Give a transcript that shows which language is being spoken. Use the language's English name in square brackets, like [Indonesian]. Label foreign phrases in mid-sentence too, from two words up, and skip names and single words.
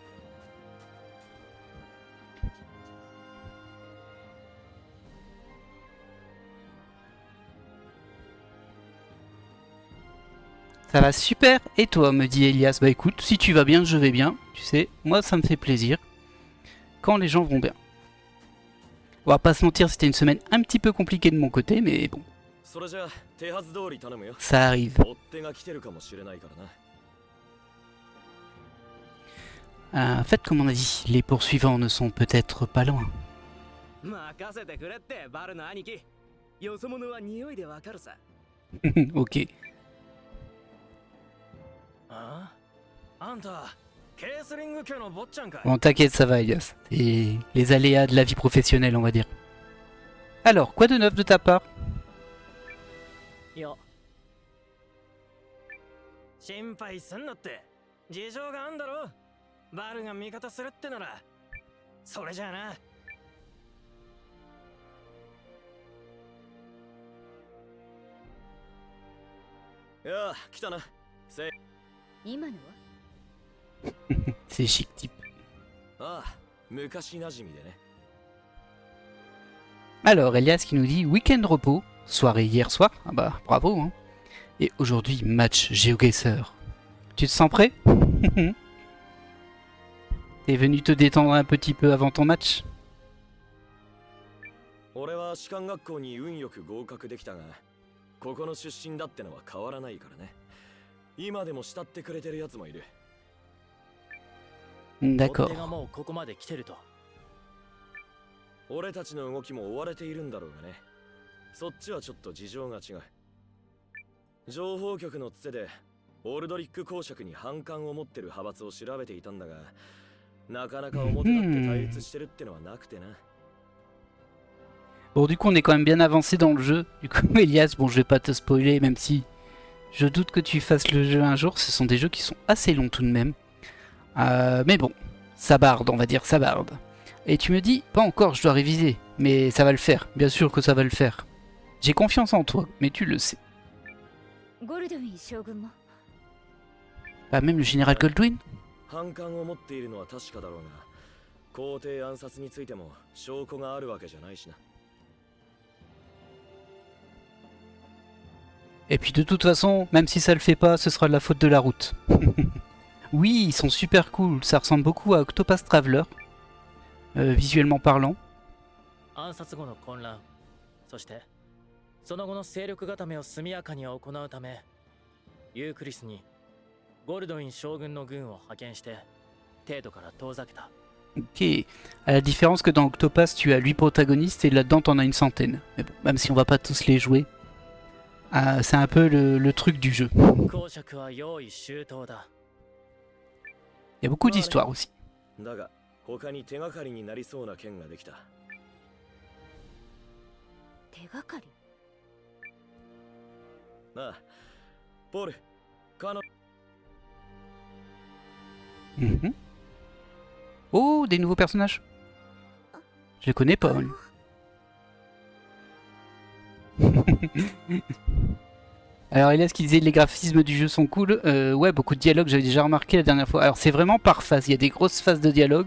[French] Ça va super, et toi, me dit Elias. Bah écoute, si tu vas bien, je vais bien. Tu sais, moi ça me fait plaisir quand les gens vont bien. On va pas se mentir, c'était une semaine un petit peu compliquée de mon côté, mais bon, [Japanese] それじゃあ手はず通り頼むよ [French] ça arrive. [Japanese] 追っ手が来てるかもしれないからな [French] En fait, comme on a dit, les poursuivants ne sont peut-être pas loin. [Japanese] 任せてくれってバルの兄貴よそ者は匂いでわかるさ [French] Ok. [Japanese] ああんたケースリング家の坊ちゃんかい [French] Bon, t'inquiète, ça va, Elias. C'est les aléas de la vie professionnelle, on va dire. Alors, quoi de neuf de ta part? [Japanese] いや心配すんなって事情があんだろバルが味方するってならそれじゃあな いや来たな今のは [French] C'est chic type. [Japanese] ああ昔馴染みでね [French] Alors, Elias qui nous dit week-end repos, soirée hier soir, ah bah bravo hein. Et aujourd'hui match GeoGuessr. Tu te sens prêt? T'es venu te détendre un petit peu avant ton match? [Japanese] 俺は士官学校に運よく合格できたがここの出身だってのは変わらないからね今でも慕ってくれてるやつもいる [French] D'accord. [Japanese] 追っ手がもうここまで来てると俺たちの動きも追われているんだろうがねそっちはちょっと事情が違う情報局のつてでオルドリック公爵に反感を持ってる派閥を調べていたんだがなかなか表立って対立してるってのはなくてな [French] Bon, du coup, on est quand même bien avancé dans le jeu. Du coup, Elias, bon, je vais pas te spoiler, même si je doute que tu fasses le jeu un jour. Ce sont des jeux qui sont assez longs tout de même. Mais bon, ça barde, on va dire, ça barde. Et tu me dis, pas encore, je dois réviser. Mais ça va le faire, bien sûr que ça va le faire. J'ai confiance en toi, mais tu le sais. [Japanese] ゴルドウィン将軍も [French] Pas même le général Goldwyn? [Japanese] 反感を持っているのは確かだろうが皇帝暗殺についても証拠があるわけじゃないしな [French] Et puis de toute façon, même si ça le fait pas, ce sera de la faute de la route. Oui, ils sont super cool. Ça ressemble beaucoup à Octopath Traveler, visuellement parlant. [Japanese] 暗殺後の混乱、そしてその後の勢力固めを速やかに行うため、ユークリスにゴルドウィン将軍の軍を派遣して帝都から遠ざけた。 [French] Ok. À la différence que dans Octopath, tu as 8 protagonistes et là-dedans, t'en as une centaine. Mais bon, même si on va pas tous les jouer, c'est un peu le truc du jeu. [Japanese] 公爵は用意周到だ。 [French] Il y a beaucoup d'histoires aussi. [Japanese] だが他に手がかりになりそうな件ができた。手がかり。なあ、ポール、彼女。 Mhm. [French] Oh, des nouveaux personnages. Je les connais pas. Alors Elias qui disait les graphismes du jeu sont cool. Ouais, beaucoup de dialogues, j'avais déjà remarqué la dernière fois. Alors c'est vraiment par phase, il y a des grosses phases de dialogue.